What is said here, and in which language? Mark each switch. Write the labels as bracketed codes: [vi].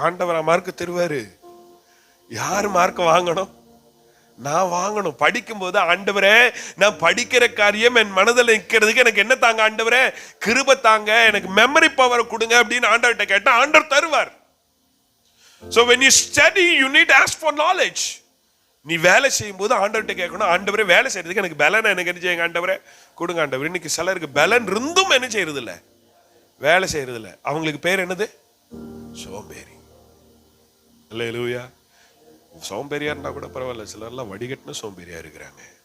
[ta] ஆண்டவர் மார்க் தருவாரு. யாரு மார்க் வாங்கணும்? நான் வாங்கணும். படிக்கும் போது ஆண்டவரே நான் படிக்கிற காரியம் என் மனதில் நிற்கிறதுக்கு எனக்கு என்ன தாங்க ஆண்டவரே? கிருபை தாங்க, எனக்கு மெமரி பவர் கொடுங்க அப்படின்னு ஆண்டவர்கிட்ட கேட்டா ஆண்டவர் தருவார். [en] So when you study you need to ask for knowledge. [ta] நீ வேலை செய்யும் போது ஆண்டவர்கிட்ட கேட்கணும், ஆண்டவரே வேலை செய்யறதுக்கு எனக்கு பலன் எனக்கு என்ன செய்யுங்க ஆண்டவரே? கொடுங்க ஆண்டவர். இன்னைக்கு சிலருக்கு பலன் இருந்தும் என்ன செய்யறது இல்ல? வேலை செய்யறது இல்ல. அவங்களுக்கு பேர் என்னது? சோம்பேறி. அல்லேலூயா. சோம்பேறியா இருந்தா கூட பரவாயில்ல, சிலர்லாம் வடிகட்டின சோம்பேறியா இருக்கிறாங்க.